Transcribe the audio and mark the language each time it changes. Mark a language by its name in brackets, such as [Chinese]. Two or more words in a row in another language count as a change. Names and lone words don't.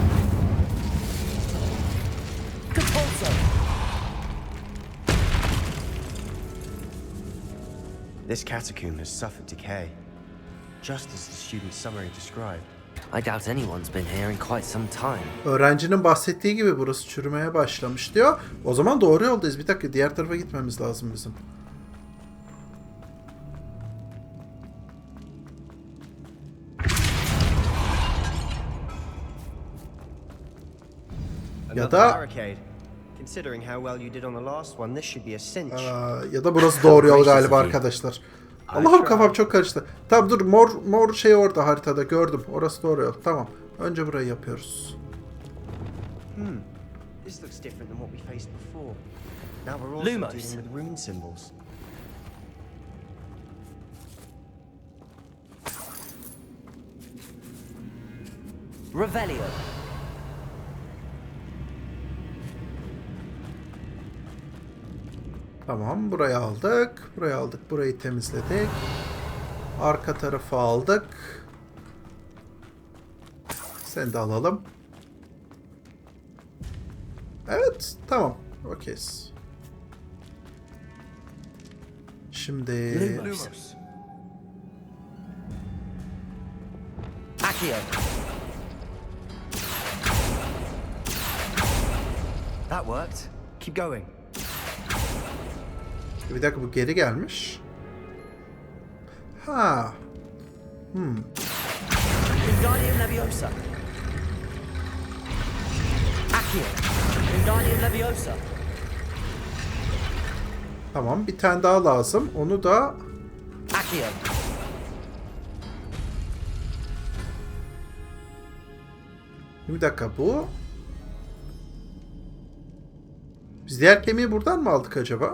[English] This catacomb has suffered decay, just as the student's summary described. I doubt anyone's been here in quite some time. [Turkish] Öğrencinin bahsettiği gibi burası çürümeye başlamış diyor. O zaman doğru yoldayız. Bir dakika, diğer tarafa gitmemiz lazım bizim. Ya da ya da burası doğru yol galiba arkadaşlar. Allah'ım, kafam çok karıştı. Tamam dur, mor şey orada haritada gördüm. Orası doğru yol. Tamam. Önce burayı yapıyoruz. [English] This looks different than what we faced before. Now we're also dealing with rune symbols. Revelio. [Turkish] Tamam, burayı aldık. Burayı aldık. Burayı temizledik. Arka tarafı aldık. Seni de alalım. Evet, tamam. Okeyiz. Şimdi... Lumos. Accio. [English] That worked. Keep going. [Turkish] Bir dakika, bu geri gelmiş. Ha. Wingardium Leviosa. Accio. Wingardium Leviosa. Tamam, bir tane daha lazım. Onu da... Accio. Bir dakika, bu... Biz diğer kemiği buradan mı aldık acaba?